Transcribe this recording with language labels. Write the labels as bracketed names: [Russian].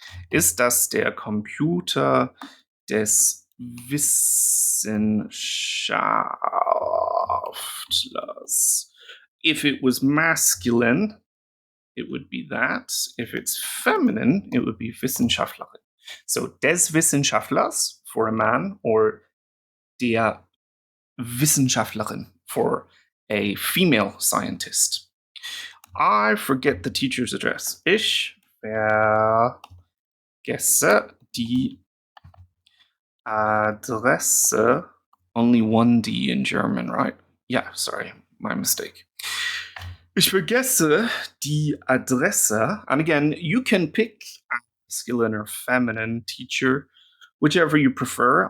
[German] Ist das der Computer des Wissenschaftlers? [English] If it was masculine, it would be that. If it's feminine, it would be Wissenschaftlerin. So [German] des Wissenschaftlers [English] for a man, or [German] der Wissenschaftlerin [English] for a female scientist. I forget the teacher's address. [German] Ich vergesse die Adresse. [English] Only one D in German, right? Yeah, sorry, my mistake. [German] Ich vergesse die Adresse. [English] And again, you can pick masculine or feminine teacher, whichever you prefer.